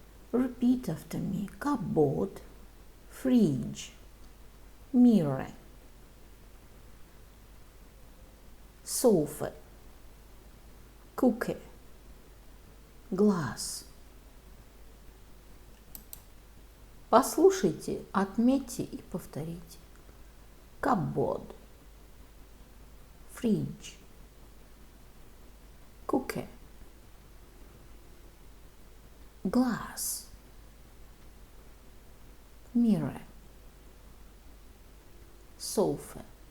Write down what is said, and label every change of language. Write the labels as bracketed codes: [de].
[en] Repeat after me. Cupboard, fridge, mirror, sofa, cooker, glass. [ru] Послушайте, отметьте и повторите. [en] Cupboard, fridge, cooker, glass, mirror, sofa.